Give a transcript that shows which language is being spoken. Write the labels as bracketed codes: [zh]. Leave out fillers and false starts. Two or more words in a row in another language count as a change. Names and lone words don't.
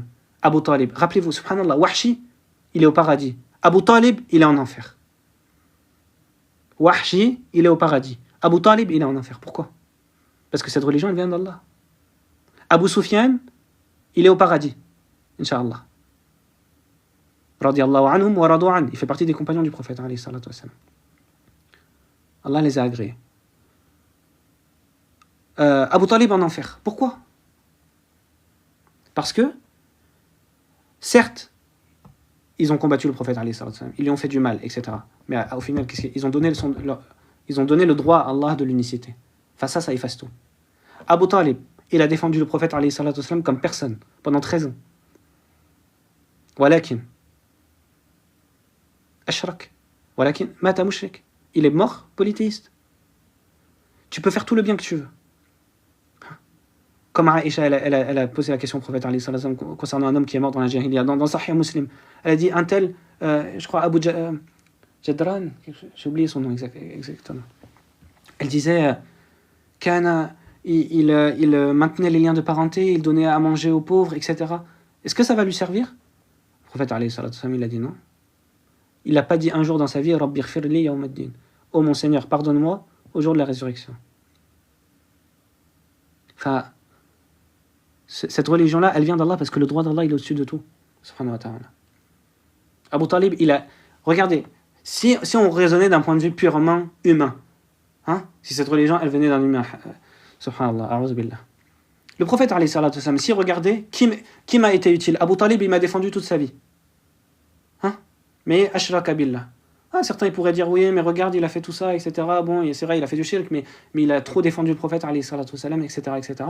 [fr] Abu Talib, rappelez-vous, subhanallah, Wahshi, il est au paradis. Abu Talib, il est en enfer. Wahshi, il est au paradis. Abu Talib, il est en enfer. Pourquoi? Parce que cette religion, elle vient d'Allah. Abu Sufyan, il est au paradis, Inch'Allah. [ar] رضي الله عنهم ورضوا عن. [fr] Il fait partie des compagnons du prophète, [ar] عليه الصلاة والسلام. [fr] Allah les a agréés. Abu Talib en enfer. Pourquoi? Parce que, certes, ils ont combattu le prophète, [ar] عليه الصلاة والسلام. [fr] Ils lui ont fait du mal, etc. Mais au final, ils ont donné le droit à Allah de l'unicité. Enfin, ça efface tout. Abu Talib, il a défendu le prophète, [ar] عليه الصلاة والسلام, [fr] comme personne, pendant 13 ans. [ar] ولكن أشرك. ولكن مات مشرك. [fr] Il est mort polythéiste. Tu peux faire tout le bien que tu veux. Comme Aïcha, elle a posé la question au prophète [ar] عليه الصلاة والسلام [fr] concernant un homme qui est mort dans la jahiliya, dans Sahih Muslim. Elle a dit un tel, je crois Abu Jadran, j'ai oublié son nom exactement. Elle disait il maintenait les liens de parenté, il donnait à manger aux pauvres, etc. Est-ce que ça va lui servir? Le prophète [ar] عليه الصلاة والسلام, [fr] il a dit non. Il n'a pas dit un jour dans sa vie [ar] رب اغفر لي يوم الدين. [fr] Oh mon Seigneur, pardonne-moi au jour de la résurrection. Enfin, cette religion-là, elle vient d'Allah parce que le droit d'Allah, il est au-dessus de tout. [ar] سبحانه وتعالى. [fr] Abu Talib, regardez, Si on raisonnait d'un point de vue purement humain, hein, si cette religion, elle venait d'un humain, [ar] سبحان الله، أعوذ بالله. [fr] Le prophète, [ar] عليه الصلاة والسلام, [fr] si regardez, qui m'a été utile? Abu Talib, il m'a défendu toute sa vie. Hein? Mais [ar] أشرك بالله. [fr] Ah, certains ils pourraient dire oui, mais regarde, il a fait tout ça, etc. Bon, c'est vrai, il a fait du shirk, mais il a trop défendu le prophète, [ar] عليه الصلاة والسلام, [fr] etc., etc.